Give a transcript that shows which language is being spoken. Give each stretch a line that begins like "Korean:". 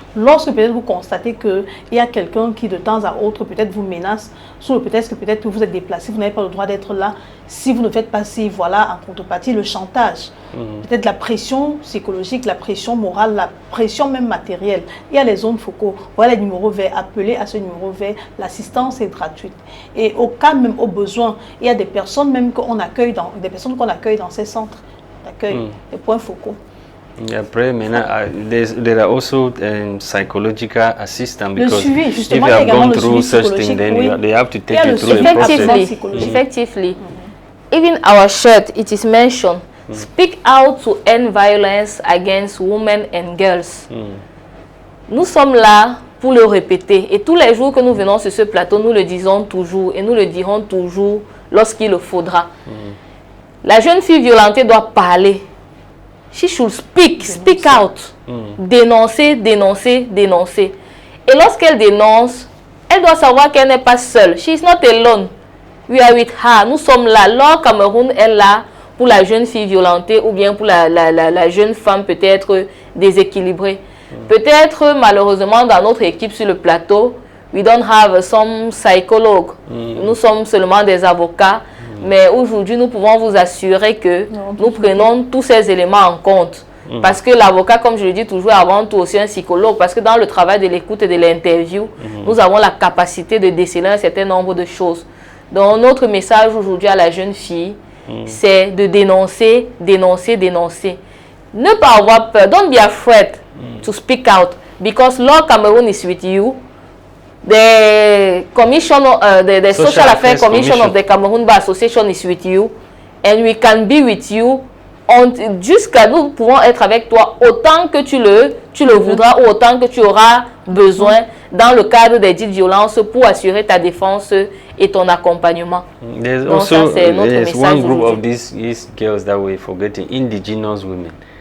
French: Lorsque peut-être vous constatez qu'il y a quelqu'un qui de temps à autre peut-être vous menace, sous le prétexte que peut-être que vous êtes déplacé, vous n'avez pas le droit d'être là, si vous ne faites pas ci, voilà, en contrepartie, le chantage, peut-être la pression psychologique, la pression morale, la pression même matérielle. Il y a les zones focaux, voilà les numéros verts, appelez à ce numéro vert, l'assistance est gratuite. Et au cas même, au besoin, il y a des personnes même qu'on accueille dans ces centres d'accueil, les points focaux. Après, maintenant,
English: there are also psychological assistance because
French: suivi,
English: if you have gone through such thing, then they have to take you through a process. Effectively. Even our shirt, it is mentioned, speak out to end violence against women and girls.
French: Nous sommes là pour le répéter. Et tous les jours que nous venons sur ce plateau, nous le disons toujours et nous le dirons toujours lorsqu'il le faudra. La jeune fille violentée doit parler.
English: She should speak out.
French: Dénoncer, dénoncer, dénoncer. Et lorsqu'elle dénonce, elle doit savoir qu'elle n'est pas seule.
English: She is not alone. We are with her.
French: Nous sommes là. Law Cameroun est là pour la jeune fille violentée ou bien pour la jeune femme peut-être déséquilibrée. Peut-être malheureusement dans notre équipe sur le plateau,
English: we don't have some psychologues.
French: Nous sommes seulement des avocats. Mais aujourd'hui, nous pouvons vous assurer que nous prenons tous ces éléments en compte. Parce que l'avocat, comme je le dis toujours, avant tout aussi un psychologue. Parce que dans le travail de l'écoute et de l'interview, nous avons la capacité de déceler un certain nombre de choses. Donc, notre message aujourd'hui à la jeune fille, c'est de dénoncer, dénoncer, dénoncer. Ne pas avoir peur.
English: Don't be afraid to speak out. Because Law Cameroun is with you. The commission, the Social Affairs Commission of the Cameroon Bar Association is with you,
French: and we can be with you jusqu'à nous pouvons être avec toi autant que tu le voudras ou autant que tu auras besoin dans le cadre des dites violences pour assurer ta défense et ton accompagnement. Donc ça, c'est notre message.
English: One group of these girls that we're forgetting, indigenous women.